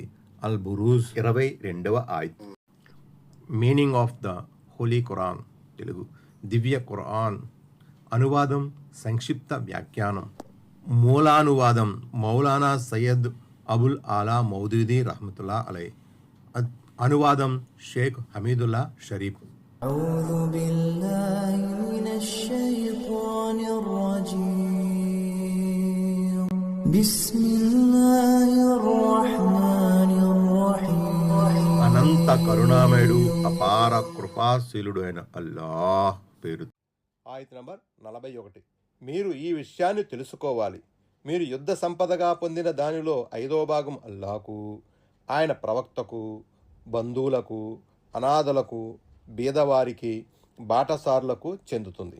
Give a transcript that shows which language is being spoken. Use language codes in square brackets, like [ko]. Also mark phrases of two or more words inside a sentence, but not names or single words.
[te] అల్ బురూజ్ 22వ ఆయత్. [en] meaning of the Holy Quran. [te] తెలుగు దివ్య ఖురాన్. అనువాదం, సంక్షిప్త వ్యాఖ్యానం. మూలానువాదం మౌలానా సయ్యద్ అబుల్ ఆలా మౌదూదీ [ar] رحمة الله عليه. [te] అనువాదం షేక్ హమీదుల్లా షరీఫ్. [ar] أعوذ بالله من الشيطان الرجيم بسم الله الرحمن الرحيم [te] అనంత కరుణామయుడు, అపార కృపాశీలుడు అయిన అల్లాహ్ పేరు. ఆయత నంబర్ 41. మీరు ఈ విషయాన్ని తెలుసుకోవాలి. మీరు యుద్ధ సంపదగా పొందిన దానిలో 5వ భాగం అల్లాహకు, ఆయన ప్రవక్తకు, బంధువులకు, అనాథలకు, బీదవారికి, బాటసారులకు చెందుతుంది.